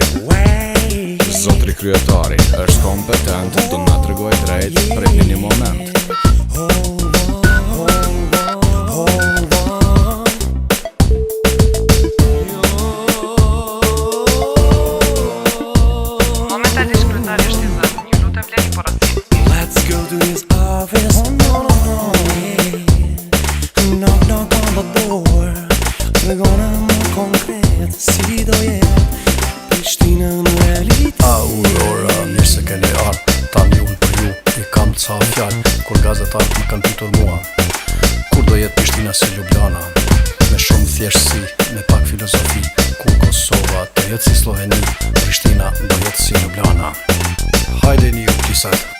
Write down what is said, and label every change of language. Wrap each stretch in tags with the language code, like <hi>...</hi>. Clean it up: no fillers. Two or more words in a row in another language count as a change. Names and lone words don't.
<sq>Zotri kryetari është kompetent, do na tregoj drejt prej një moment. Momentalisht kryetari është i zënë. Ju lutem bleni porosi.</sq> <en>Let's go to his office No, knock on the door</en> <sq>Tregona më konkret Si do jetë Prishtina në realitet Aurora, mirë se keni ardhë Tani unë për ju i kam ca fjallë Kur gazetarët më kanë pytur mua Kur do jetë Prishtina si Ljubljana Me shumë thjeshtësi, me pak filozofi Ku Kosova të jetë si Sloveni Prishtina do jetë si Ljubljana Hajde një kisat</sq>